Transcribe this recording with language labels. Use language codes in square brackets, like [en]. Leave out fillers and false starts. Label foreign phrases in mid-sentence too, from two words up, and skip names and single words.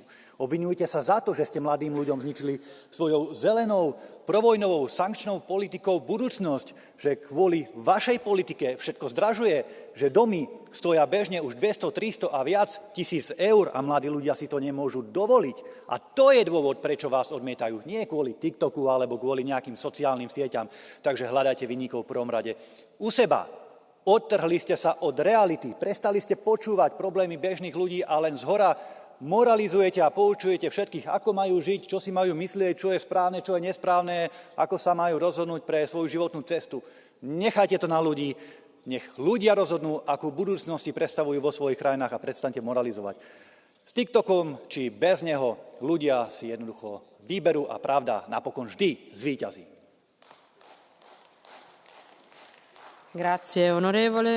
[sk] Obviňujte sa za to, že ste mladým ľuďom zničili svojou zelenou, provojnovou, sankčnou politikou budúcnosť, že kvôli vašej politike všetko zdražuje, že domy stoja bežne už 200, 300 a viac tisíc eur a mladí ľudia si to nemôžu dovoliť. A to je dôvod, prečo vás odmietajú. Nie kvôli TikToku alebo kvôli nejakým sociálnym sieťam. Takže hľadajte vinníkov v prvom rade u seba. Odtrhli ste sa od reality, prestali ste počúvať problémy bežných ľudí a len zhora moralizujete a poučujete všetkých, ako majú žiť, čo si majú myslieť, čo je správne, čo je nesprávne, ako sa majú rozhodnúť pre svoju životnú cestu. Nechajte to na ľudí, nech ľudia rozhodnú, akú budúcnosť si predstavujú vo svojich krajinách a prestaňte moralizovať. S TikTokom či bez neho ľudia si jednoducho vyberú a pravda napokon vždy zvíťazí. [it] Grazie onorevole.